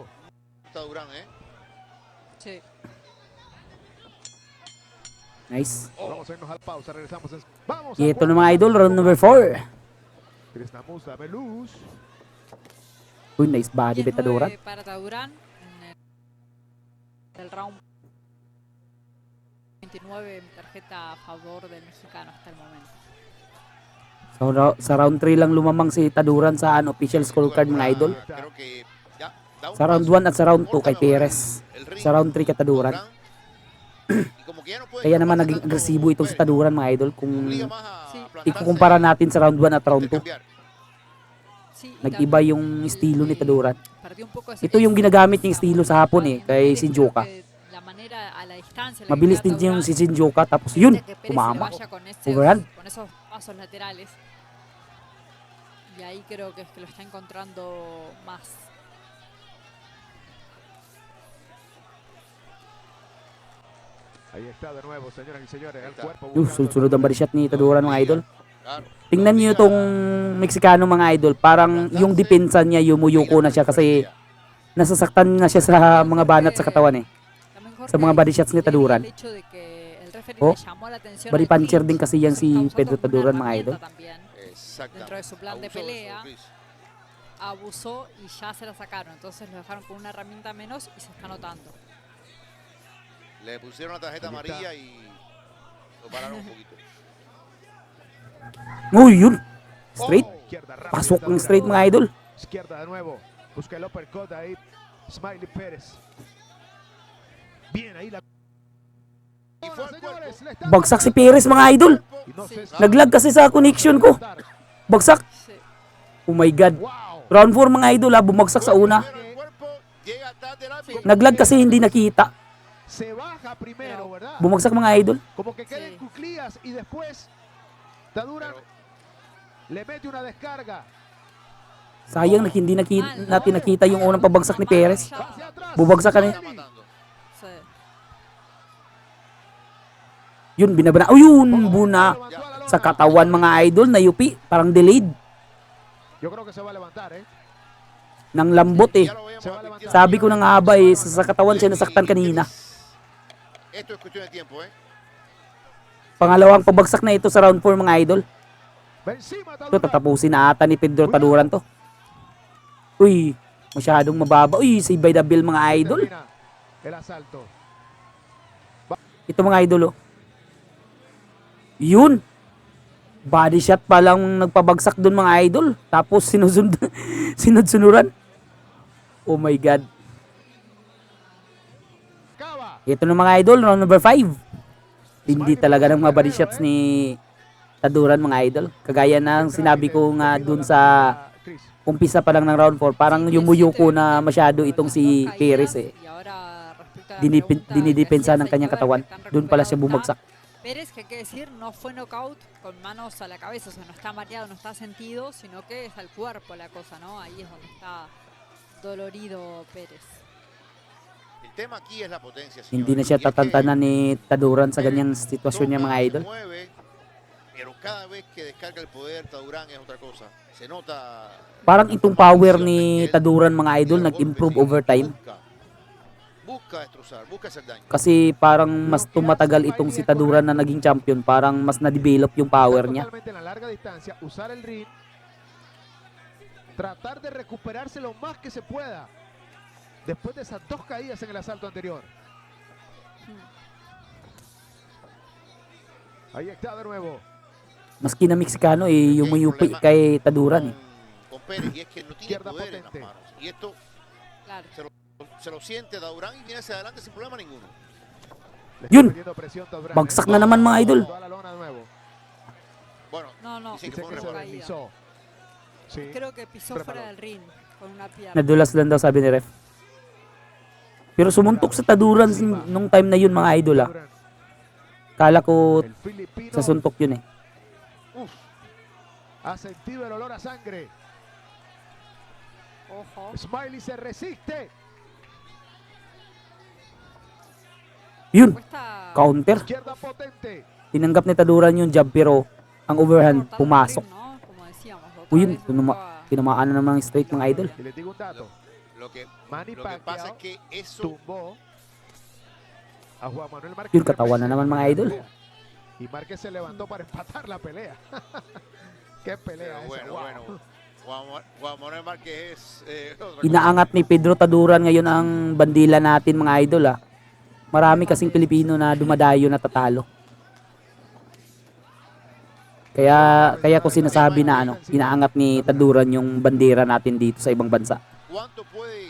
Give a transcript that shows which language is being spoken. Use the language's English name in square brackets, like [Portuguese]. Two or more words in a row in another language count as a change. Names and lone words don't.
[Spanish] Taduran, Sí. Nice. Vamos a irnos al pausa, regresamos. Vamos [Filipino] Y ito [Spanish] al [Filipino] na, mga idol, [English] round number [Filipino] 4. [Spanish] Krishnamurti, dame luz. [Filipino] Uy, [English] nice body by [Spanish] 10-9 Taduran. para Taduran en el round 29, tarjeta a favor del mexicano hasta el momento. [Filipino] Sa round 3 lang lumamang si Taduran sa [English] official scorecard, [Filipino] mga idol. [Spanish] Creo que ya da un [Filipino] Sa round [Spanish] paso, [Filipino] 1 at sa round 2 kay [Spanish] corta mejor [Filipino] Perez. [Spanish] el ring, [Filipino] Sa round 3 kay Taduran. [Spanish] Y como que ya no puede [Filipino] Kaya naman [Spanish] escaparse [Filipino] naging [Spanish] tanto [Filipino] agresibo itong si Pérez, Taduran, mga idol. Kung [Spanish] obliga más a Sí. plantarse, [Filipino] ikukumpara natin sa round 1 at round 2. [Spanish] intercambiar. Sí, y [Filipino] Nag-iba [Spanish] también, [Filipino] yung estilo ni Taduran. [Spanish] perdió un poco [Filipino] Ito yung ginagamit niyang estilo sa hapon eh, kay Shinjuka. [Spanish] La manera a la distancia, la que [Filipino] Mabilis [Spanish] queda [Filipino] din yung Taduran, si Shinjuka. Tapos yun, [Spanish] permite que Pérez se le [Filipino] kumama. [Spanish] vaya con [Filipino] Overhand. [Spanish] con esos pasos laterales. Y ahí creo que es que lo está encontrando más. Ahí está de nuevo, señoras y señores. El Ahí está. cuerpo [Filipino] Sunod ang [English] body shot [Filipino] ni Taduran, mga idol. [Spanish] Claro. [Filipino] Tingnan niyo itong Meksikano, mga idol. Parang yung depensa niya, yumuyuko na siya kasi nasasaktan na siya sa mga banat sa katawan eh. [Spanish] También Jorge, [Filipino] Sa mga [English] body shots [Filipino] ni [Spanish] leí [Filipino] Taduran. [Spanish] el hecho de que el referee [Filipino] Oh, [Spanish] le llamó la atención [Filipino] body [Spanish] al [Filipino] puncher [Spanish] clinch, [Filipino] din kasi yan [Spanish] eso [Filipino] si [Spanish] está usando [Filipino] Pedro [Spanish] como una [Filipino] Taduran, mga [Spanish] herramienta [Filipino] idol. [Spanish] también. Exactamente. Dentro de su plan de Abusó eso, pelea. Luis. Abusó y ya se la sacaron. Entonces lo dejaron con una herramienta menos y se está notando. Le pusieron la tarjeta Ahí está. amarilla y lo pararon un poquito. [Filipino] Uy, yun. Straight. [Spanish] Oh, izquierda, rápido, [Filipino] Pasok ng Taduran. straight, mga idol. [Spanish] Izquierda de nuevo. Busca el uppercut ahí. Smiley Pérez. Bien, ahí la... Y fue al Señores, cuerpo. le está [Filipino] Bagsak si [Spanish] dando- [Filipino] Perez mga idol. [Spanish] Y no se Sí. sabe [Filipino] Naglag kasi sa connection ko. Bagsak. [Spanish] Sí. [English] Oh my God. Wow. [Filipino] Round 4 mga idol ha, bumagsak sa una. [Spanish] Primero el cuerpo, llega tarde el árbitro. [Filipino] Naglag kasi hindi nakita. [Spanish] Se baja primero, ¿verdad? [Filipino] Bumagsak mga idol. [Spanish] Como que queden Sí. cuclillas y después Taduran [Filipino] Pero- [Spanish] le mete una descarga. [Filipino] Sayang na hindi natin nakita yung unang pabagsak ni Perez. [Spanish] Va hacia atrás. [Filipino] Bubagsak ka na. [Spanish] Está matando. Sí. [Filipino] Yun, binabana. Oh, yun, buna. Sa katawan mga idol na yupi. Parang delayed. [Spanish] Yo creo que se va a levantar, ¿eh? [Filipino] Nang lambot eh. [Spanish] Ya lo veíamos Se va a advirtiendo. [Filipino] Sabi ko na nga ba eh, sa katawan siya nasaktan kanina. [Spanish] Esto es cuestión de tiempo, ¿eh? [Filipino] Pangalawang pabagsak na ito sa round 4 mga idol. [Spanish] Va encima [Filipino] Ito, [Spanish] Taduran. [Filipino] tatapusin na ata ni Pedro Taduran to. Uy, masyadong mababa. Uy, [English] save by the bell [Filipino] mga idol. [Spanish] Termina el asalto. [Filipino] Ito mga idol oh. Yun. [English] Body shot [Filipino] pa lang nagpabagsak dun mga idol. Tapos sinudsunuran. [English] Oh my God. [Spanish] Acaba. [Filipino] Ito na mga idol, [English] round number [Filipino] 5. Hindi talaga ng mga [English] body shots [Filipino] ni Taduran mga idol. Kagaya ng sinabi ko nga dun sa [Spanish] Chris. [Filipino] umpisa pa lang ng round 4. Parang yumuyuko na masyado itong si Perez eh. [Spanish] Y ahora, respecto a la pregunta [Filipino] Dinidepensa [Spanish] que [Filipino] ng [Spanish] hacías, [Filipino] kanyang [Spanish] hay que ver [Filipino] katawan. [Spanish] que están [Filipino] Doon pala siya [Spanish] recuperados [Filipino] bumagsak. [Spanish] tan. Pérez, que hay que decir, no fue knockout con manos a la cabeza, o sea, no está mareado, no está sentido, sino que es al cuerpo la cosa, ¿no? Ahí es donde está dolorido Pérez. El tema aquí es la potencia, señores. [Filipino] Hindi na siya [Spanish] Y es que [Filipino] tatantanan ni Taduran sa ganyang [Spanish] él [Filipino] sitwasyon niya [Spanish] toca, [Filipino] mga [Spanish] se [Filipino] idol. [Spanish] mueve, pero cada vez que descarga el poder, Tadurán es otra cosa. Se nota. [Filipino] Parang [Spanish] la [Filipino] itong [Spanish] forma de [Filipino] power [Spanish] acción [Filipino] ni [Spanish] de él, [Filipino] Taduran mga idol [Spanish] y los [Filipino] nag-improve [Spanish] golpes, [English] over time. [Spanish] Busca destrozar, busca hacer daño. [Filipino] Kasi parang mas tumatagal itong si Taduran na naging champion. Parang mas na-develop yung power niya. [Spanish] Totalmente en la larga distancia, usar el ring, tratar de recuperarse lo más que se pueda después de esas dos caídas en el asalto anterior. Ahí está de nuevo. [Filipino] Maski na Mexicano eh, yumuyupi kay Taduran eh. [Spanish] Con Pérez, y es que no tiene Izquierda poder en las potente. manos. Y esto Claro. se lo siente Tadurán y viene hacia adelante sin problema ninguno. Le está [Filipino] Yun. [Spanish] metiendo presión Taduran, [Filipino] Bagsak [Spanish] ¿eh? [Filipino] na naman mga idol. [Spanish] Toda la lona de nuevo. Bueno, No, no, dice que Dice fue un que se rebote. caída. deslizó. Sí. Creo que pisó Preparó. fuera del ring con una pierna. [Filipino] Nadulas lang daw sabi ni ref. Pero sumuntok sa Taduran nung time na yun mga idol ah. [Spanish] Taduran, [Filipino] Kala ko [Spanish] el filipino, [Filipino] sa suntok yun eh. [Spanish] uf, ha sentido el olor a sangre. Ojo. Smiley se resiste. [Filipino] Yun, [Spanish] Cuesta [Filipino] counter. [Spanish] Izquierda potente. [Filipino] Tinanggap ni Taduran yung jab pero ang overhand [Spanish] cortar el [Filipino] pumasok. [Spanish] ring, ¿no? Como decíamos, otra [Filipino] Uy, yun, [Spanish] vez buscaba- [Filipino] tinamaan na naman ng straight mga idol. [Spanish] Y les digo un dato. Lo que, [Filipino] Manny [Spanish] lo que pasa es [Filipino] Pacquiao [Spanish] que eso [Filipino] tumbó a Juan Manuel Márquez. Yun, katawan na naman mga idol. [Spanish] Y Márquez se levantó para empatar la pelea. Qué pelea pero esa, bueno, wow. bueno. Juan Manuel Márquez es otra cosa. [Filipino] Inaangat ni Pedro Taduran ngayon ang bandila natin mga idol ah. Marami kasing Pilipino na dumadayo na tatalo. Kaya ko sinasabi na inaangat ni Taduran yung bandera natin dito sa ibang bansa. [Spanish] ¿Cuánto puede